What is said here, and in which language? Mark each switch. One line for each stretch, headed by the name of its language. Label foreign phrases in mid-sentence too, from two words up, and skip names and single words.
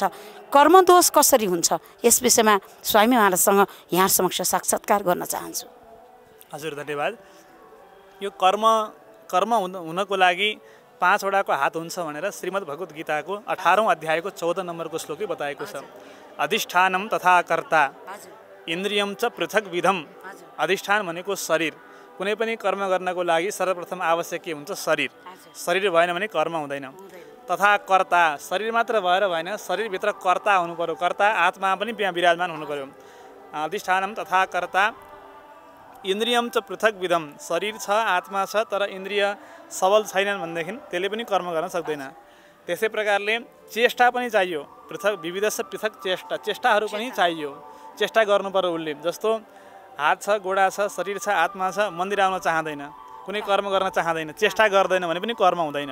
Nepali: कर्म दोष कसरी हुन्छ? यस विषयमा स्वामी महाराजसँग यहाँ समक्ष साक्षात्कार गर्न चाहन्छु। हजुर धन्यवाद। यो कर्म हुनको लागि 5 वटाको हात हुन्छ भनेर श्रीमद् भगवत गीताको 18औं अध्यायको 14 नम्बरको श्लोकले बताएको छ।
Sanskrit: अधिष्ठानम तथा कर्ता इन्द्रियम च पृथक विधम।
Nepali: अधिष्ठान भनेको शरीर। कुनै पनि कर्म गर्नको लागि सर्वप्रथम आवश्यक के हुन्छ? शरीर। शरीर भएन भने कर्म हुँदैन। तथा कर्ता, शरीर मात्र भएर भएन, शरीरभित्र कर्ता हुनु पर्यो। कर्ता आत्मा पनि त्यहाँ विराजमान हुनु पर्यो।
Sanskrit: अधिष्ठानम तथा कर्ता इन्द्रियम च पृथक विधम।
Nepali: शरीर छ, आत्मा छ, तर इन्द्रिय सबल छैनन् भनेदेखि त्यसले पनि कर्म गर्न सक्दैन। त्यसै प्रकारले चेष्टा पनि चाहियो। विविधस्य पृथक चेष्टाहरू पनि चाहियो। चेष्टा गर्नु पर्यो उसले। जस्तो हात छ, गोडा छ, शरीर छ, आत्मा छ, मन्दिर आउन चाहँदैन, कुनै कर्म गर्न चाहँदैन, चेष्टा गर्दैन भने पनि कर्म हुँदैन।